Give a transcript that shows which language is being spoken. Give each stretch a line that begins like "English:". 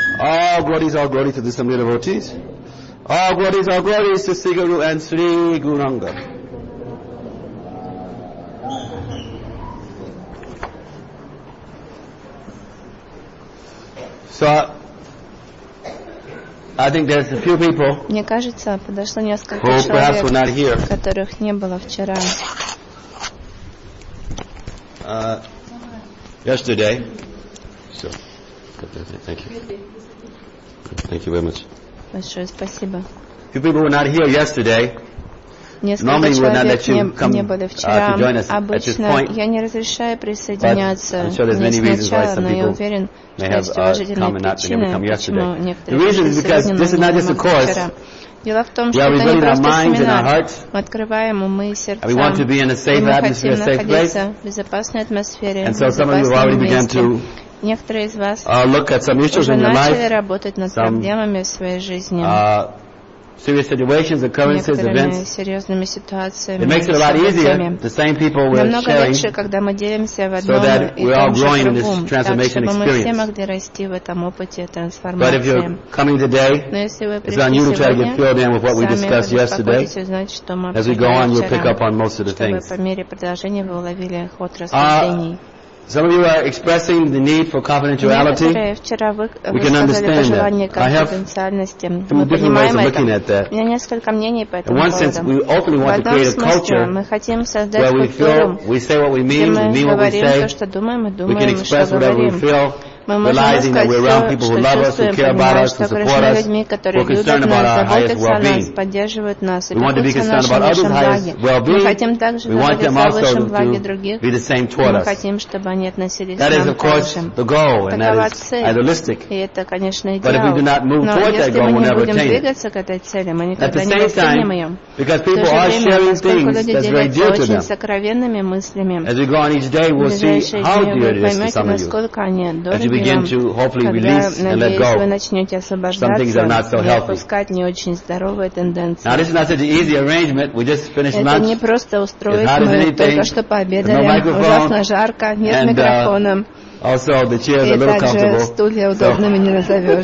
English: All glories to the assembly of devotees all glories to Shri Guru and Shri Gauranga So, I think there's a few people.
Russian: Мне кажется, подошло несколько человек, которых не было вчера.
English: Yesterday. So, thank you. Thank you very much.
Russian: Большое спасибо.
English: Few people were not here yesterday. Normally, we would not let you come to join us at this point.
Russian: Я не разрешаю присоединяться.
English: I'm sure there's many reasons why some people may have come and not been able to come yesterday. The reason is because this is not just a course.
Russian: Дело в том, что это не просто семинар. Мы открываем умы и сердца.
English: We want to be in a safe atmosphere, a safe place.
Russian: В безопасной атмосфере.
English: And so some of you have already began to
Russian: некоторые из вас
English: look at some issues in your life.
Russian: Начали работать над проблемами в своей жизни.
English: Serious situations, occurrences, events.
Russian: Серьезными ситуациями.
English: It makes it a lot easier. The same people we're
Russian: намного
English: sharing.
Russian: Намного легче, когда мы делимся в одном
English: so that we are growing in this transformation
Russian: так,
English: experience.
Russian: Мы все могли расти в этом опыте трансформации.
English: But if you're coming today, it's on you to try to get filled in with what we discussed yesterday.
Russian: Значит,
English: as we go on, you'll pick up on most of the things.
Russian: По мере продолжения вы уловили ход рассуждений.
English: Some of you are expressing the need for confidentiality. We can understand that. I have some different ways of looking at that. In one sense, we openly want to create a culture where we feel, we say what we mean what we say, we can express whatever we feel,
Russian: Мы можем сказать, что чувствуем, понимаем, что окружены людьми, которые любят нас, заботятся о нас, поддерживают нас и пекутся о нашем благе. Мы хотим также заботиться о высшем благе других, мы хотим, чтобы они относились к нам также. Такова цель, и это, конечно, идеал. Но если мы не будем двигаться к этой цели, мы никогда не достигнем ее. В то же время, поскольку люди делятся очень сокровенными мыслями, в ближайшие дни вы поймете, насколько они дороги.
English: As you begin to hopefully release and let go, some things are not so healthy. Now this is not such an easy arrangement. We just finished lunch. It's not as anything. There's no microphone. And also the chairs are a little comfortable.